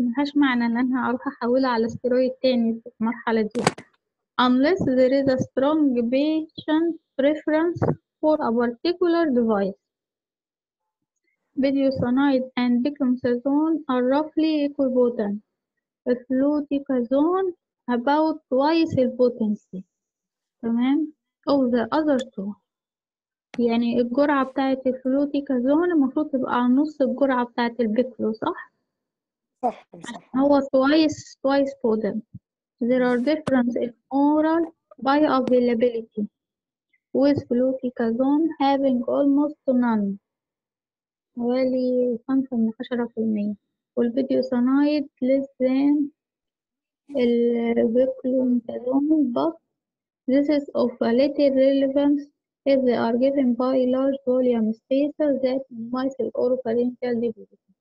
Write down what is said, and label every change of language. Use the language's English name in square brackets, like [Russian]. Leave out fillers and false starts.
[Arabic] ملهاش معنى ان انا هروح احولها على steroid تاني في المرحلة دي [English] unless there is a strong patient preference for a particular device. Budesonide and dexamethasone are roughly equipotent. Fluticasone about twice the potency. تمام. of the other two. [Arabic] يعني الجرعة بتاعة الفلوتيكازون المفروض تبقى على نص الجرعة بتاعة البيكلو، صح؟ صح. [English] هو twice potent. There are differences in oral bioavailability. with fluticasone having almost none [Arabic] حوالي 5 من 10%، [English] والفيديوسانايد less than البيكلوميثازون but this is of a little relevance if they are given by large volume spacers that minimize oropharyngeal deposition.